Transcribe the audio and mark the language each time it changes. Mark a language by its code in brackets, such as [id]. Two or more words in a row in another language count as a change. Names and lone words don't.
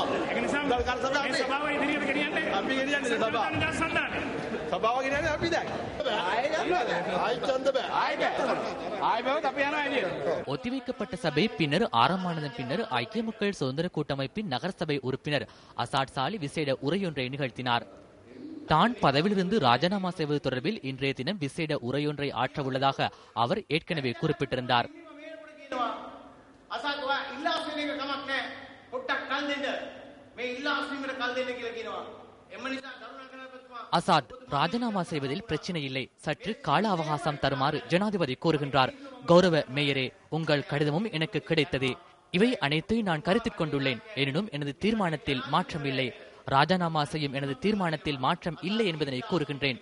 [si] ඒක නිසා මේ සභාව ඉදිරියට ගෙනියන්නේ අපි ගෙනියන්නේ සභාව ගෙනියන්නේ අපි දැන් ආයි ඡන්ද බෑ ආයි බෑ අපි යනවා එළියට. [ta] ஒத்திவைக்கப்பட்ட சபை பின்னர் ஆரம்பமானதன் பின்னர் ஐக்கிய மக்கள் சுதந்திர கூட்டமைப்பின் நகர சபை உறுப்பினர் அசாட் சாலி விசேட உரையொன்றை நிகழ்த்தினார். தான் பதவியிலிருந்து ராஜினாமா செய்வது தொடர்பில் இன்றைய தினம் விசேட உரையொன்றை ஆற்ற உள்ளதாக அவர் ஏற்கனவே குறிப்பிட்டிருந்தார். [si] පොට්ටක් කල් දෙන්න මේ ඉල්ලා අස්වීමට කල් දෙන්න කියලා කියනවා. එම නිසා කරුණාකරලා [ta] அசாத் ராஜினாமா செய்வதில் பிரச்சனை இல்லை, சற்று கால அவகாசம் தருமாறு ஜனாதிபதி கூறுகின்றார். கௌரவ மேயரே, உங்கள் கடிதமும் எனக்கு கிடைத்தது. இவை அனைத்தையும் நான் கருத்தில் கொண்டுள்ளேன். எனினும் எனது தீர்மானத்தில் மாற்றம் இல்லை. ராஜினாமா செய்யும் எனது தீர்மானத்தில் மாற்றம் இல்லை என்பதனை கூறுகின்றேன்.